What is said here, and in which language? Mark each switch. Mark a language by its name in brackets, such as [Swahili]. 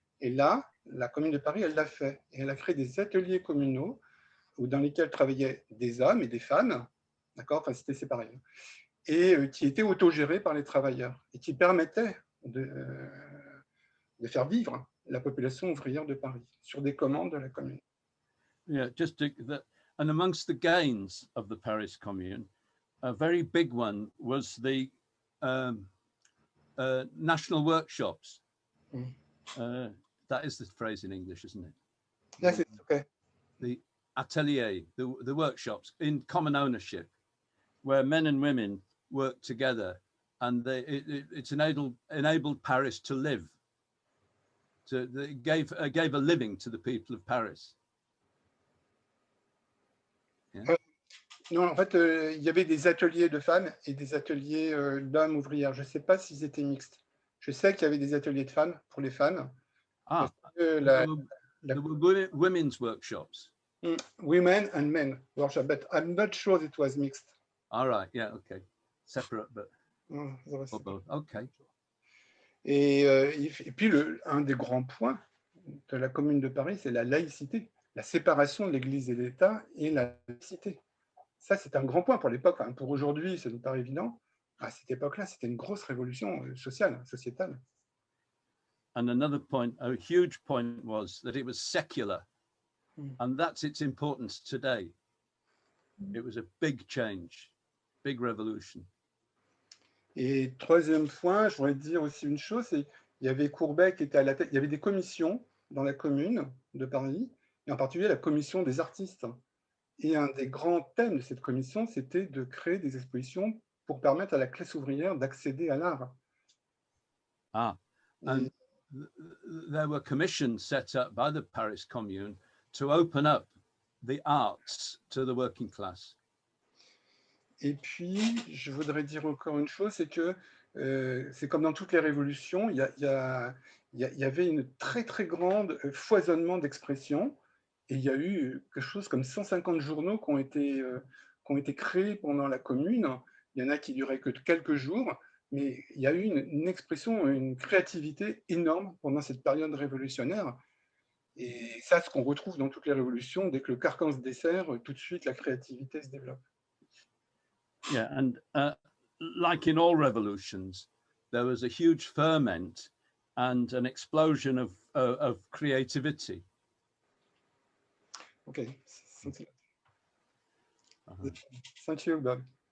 [French] Et là, la Commune de Paris, elle l'a fait. Et elle a créé des ateliers communaux dans lesquels travaillaient des hommes et des femmes, d'accord, enfin c'était séparé, et qui étaient autogérés par les travailleurs et qui permettaient de faire vivre la population ouvrière de Paris sur des commandes de la Commune. [English] Yeah, and amongst the gains of the Paris Commune, a very big one was the national workshops. That is the phrase in English, isn't it? Yes, it's okay. The atelier, the workshops in common ownership, where men and women worked together, and it's enabled Paris to live. It gave a living to the people of Paris. Yeah. [French] Non, en fait, il y avait des ateliers de femmes et des ateliers d'hommes ouvrières. Je ne sais pas s'ils étaient mixtes. Je sais qu'il y avait des ateliers de femmes pour les femmes. [English] There were women's workshops. Women and men workshop, but I'm not sure it was mixed. All right, yeah, okay. Separate, but both. Okay. [French] Et puis, un des grands points de la Commune de Paris, c'est la laïcité. la séparation de l'Église et de l'État et la laïcité. Ça, c'est un grand point pour l'époque. Enfin, pour aujourd'hui, ça nous paraît évident. À cette époque-là, c'était une grosse révolution sociale, sociétale. [English] And another point, a huge point, was that it was secular. And that's its importance today. It was a big change, big revolution. [French] Et troisième point, je voudrais dire aussi une chose, c'est qu'il y avait Courbet qui était à la tête, il y avait des commissions dans la Commune de Paris, et en particulier la commission des artistes. Et un des grands thèmes de cette commission, c'était de créer des expositions pour permettre à la classe ouvrière d'accéder à l'art. [English] Ah, and there were commissions set up by the Paris Commune to open up the arts to the working class. [French] Et puis, je voudrais dire encore une chose, c'est que c'est comme dans toutes les révolutions, il y avait une très très grande foisonnement d'expressions, et il y a eu quelque chose comme 150 journaux qui ont été créés pendant la Commune. Il y en a qui duraient que quelques jours, mais il y a eu une expression, une créativité énorme pendant cette période révolutionnaire. Et ça, ce qu'on retrouve dans toutes les révolutions, dès que le carcan se dessert, tout de suite la créativité se développe. [English] Yeah, and like in all revolutions, there was a huge ferment and an explosion of creativity. Okay, thank you, Bob.